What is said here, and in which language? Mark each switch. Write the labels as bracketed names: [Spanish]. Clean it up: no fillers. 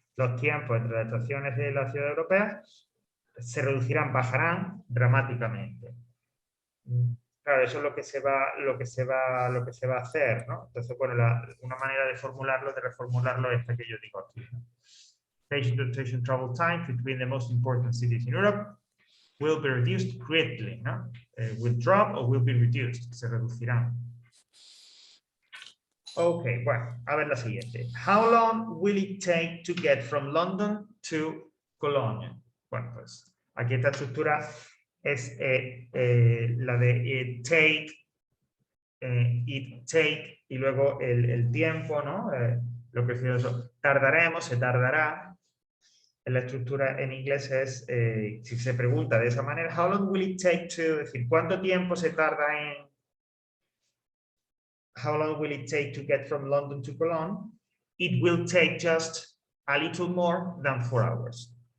[Spanish] Los tiempos entre las estaciones de la ciudad europea se reducirán, bajarán dramáticamente. Claro, eso es lo que se va a hacer, ¿no? Entonces, bueno, una manera de formularlo, de reformularlo, es esta que yo digo aquí, ¿no? [English] Station to station travel time between the most important cities in Europe will be reduced greatly, ¿no? Will drop or will be reduced, [Spanish] se reducirán. Ok, bueno, a ver la siguiente. [English] How long will it take to get from London to Cologne? [Spanish] Bueno, pues aquí esta estructura es la de take, it take, y luego el tiempo, ¿no? Lo que es eso, tardaremos, se tardará. La estructura en inglés es, si se pregunta de esa manera, [English] how long will it take to, [Spanish] es decir, ¿cuánto tiempo se tarda en, [English] how long will it take to get from London to Cologne? It will take just a little more than 4 hours.